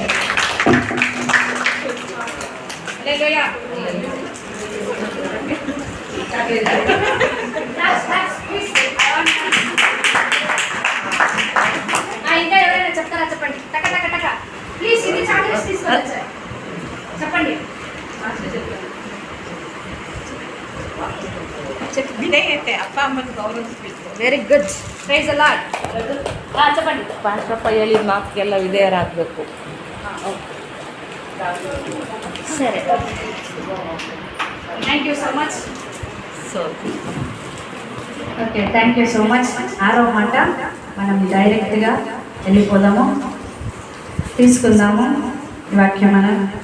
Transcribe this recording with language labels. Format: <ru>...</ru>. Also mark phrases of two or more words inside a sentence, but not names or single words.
<te>హల్లెలూయా. ఇంకా ఎవరైనా చెప్తారా? చెప్పండి టక టక టక ప్లీజ్. ఇది చాక్లెట్స్ తీసుకోవచ్చు, చెప్పండి.</te> <en>very good, praise the Lord.</en> <te>చెప్పండి.</te> <kn>ಪಾಸ್ಟಪ್ಪ ಹೇಳಿ ಮಾತಿಗೆಲ್ಲ ವಿಧೇಯರಾಗಬೇಕು.</kn> <en>సరే thank you so much. okay thank you so much.</en> <te>6వ మాట మనం డైరెక్ట్గా వెళ్ళిపోదాము, తీసుకుందాము వాక్యం మనం.</te>